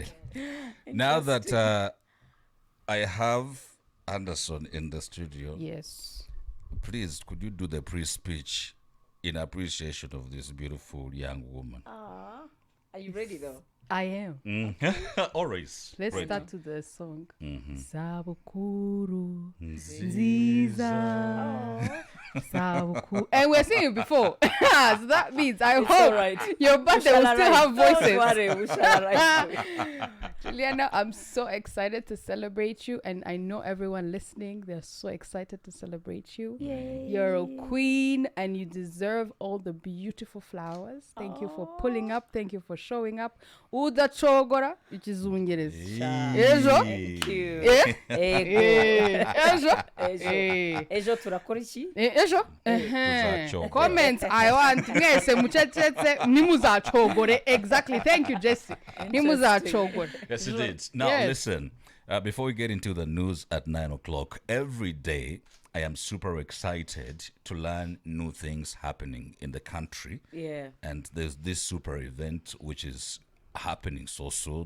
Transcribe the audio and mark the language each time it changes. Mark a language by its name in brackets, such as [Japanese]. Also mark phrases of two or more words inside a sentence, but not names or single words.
[English] Now that I have Anderson in the studio, Yes. please could you do the pre-speech in appreciation of this beautiful young woman? Are you ready though? I am. Always. Let's ready. start to the song. Mhm. [Kinyarwanda] Sabukuru Ziza. Sabukuru. [English] And we're singing before. So that means I hope alright. your birthday will still have voices. Don't worry, we shall arrive. Juliana, I'm so excited to celebrate you, and I know everyone listening, they're so excited to celebrate you. Yay. You're a queen, and you deserve all the beautiful flowers. Thank you for pulling up. Thank you for showing up. [Kinyarwanda] Uda chogora, [English] which is Ungeres. [Kinyarwanda] Ejo? [English] Thank you. Eh? [Kinyarwanda] Ego. Ejo? Ejo turakora iki? Ejo? Tuzacogora. [English] Comments I want. [Kinyarwanda] Mwese muchachetse nimuzacogore. [English] Exactly. Thank you, Jesse. Nimuzacogore. Yes, it is. Now, Yes. listen, before we get into the news at 9 o'clock, every day I am super excited to learn new things happening in the country. Yeah. And there's this super event which is happening so soon.